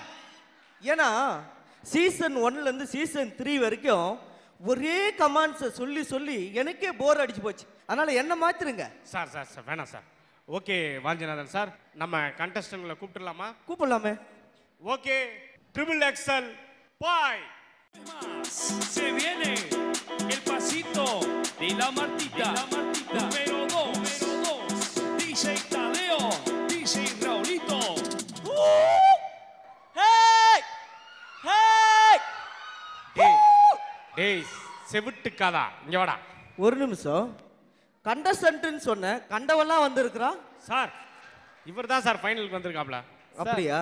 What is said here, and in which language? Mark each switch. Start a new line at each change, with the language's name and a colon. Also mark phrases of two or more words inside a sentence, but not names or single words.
Tamil: ஏன்னா சீசன் 1லேருந்து சீசன் 3 வரைக்கும் ஒரே கமாண்ட்ஸை சொல்லி சொல்லி எனக்கே போர் அடிச்சு போச்சு. அதனால என்ன மாத்துருங்க சார். சார் சார் வேணாம் சார். ஓகே வாஞ்சிநாதன் சார், நம்ம கண்டஸ்டன்ட்களை கூப்பிட்டுலாமா? கூப்பிடலாமே.
English: OK, triple XL boy.
Spanish: Se viene el pasito de la Martita, número 2, DJ Tadeo, DJ Raulito. Hey! Hey!
Tamil: டேய் செவிட்டு காதா, இங்க வாடா. ஒரு நிமிஷம். கண்டஸ்டன்ட்னு சொன்ன கண்டவெல்லாம் வந்திருக்கிறான் சார். இவர் தான் சார் ஃபைனலுக்கு வந்திருக்காப்ல. அப்படியா